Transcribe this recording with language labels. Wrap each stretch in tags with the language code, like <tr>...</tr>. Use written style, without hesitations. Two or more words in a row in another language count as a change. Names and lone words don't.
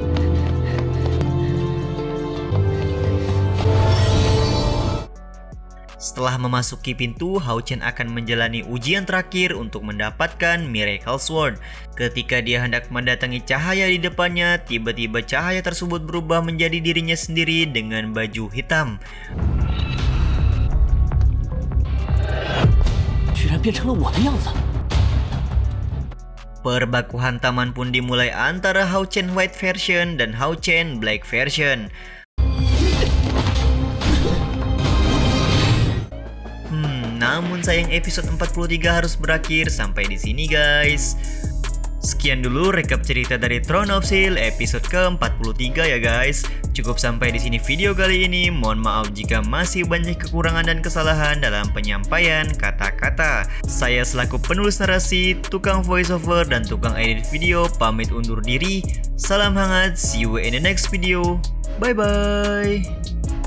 <id>Setelah memasuki pintu, Hao Chen akan menjalani ujian terakhir untuk mendapatkan Miracle Sword. Ketika dia hendak mendatangi cahaya di depannya, tiba-tiba cahaya tersebut berubah menjadi dirinya sendiri dengan baju hitam.</id> <zh>居然变成了我的样子。</zh> <id>Perbaku hantaman pun dimulai antara Hao Chen</id> <en>White version</en> <id>dan Hao Chen</id> <en>Black version.</en> <id>Namun sayang episode 43 harus berakhir sampai di sini guys. Sekian dulu rekap cerita dari Throne of Steel episode ke-43 ya guys. Cukup sampai di sini video kali ini. Mohon maaf jika masih banyak kekurangan dan kesalahan dalam penyampaian kata-kata. Saya selaku penulis narasi, tukang voiceover dan tukang edit video pamit undur diri. Salam hangat,</id> <en>see you in the next video. Bye bye.</en>